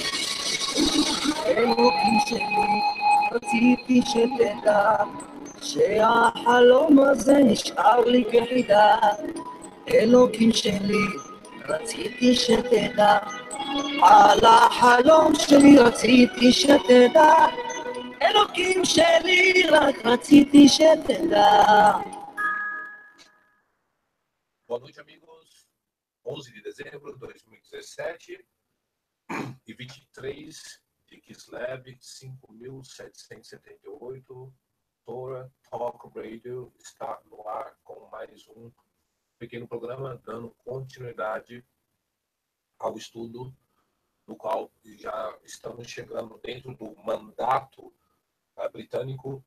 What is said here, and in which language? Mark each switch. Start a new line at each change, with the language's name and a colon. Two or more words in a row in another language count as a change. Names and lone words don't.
Hebrew: אלוקים שלי, רציתי שתדע, שהחלום הזה נשאר לי כחידה. אלוקים שלי, רציתי שתדע, על החלום שלי רציתי שתדע. אלוקים שלי, רק רציתי שתדע.
Portuguese: Boa noite, amigos. 11 de dezembro de 2017 e 23 de Kislev, 5778. Torah Talk Radio está no ar com mais um pequeno programa, dando continuidade ao estudo no qual já estamos chegando dentro do mandato britânico.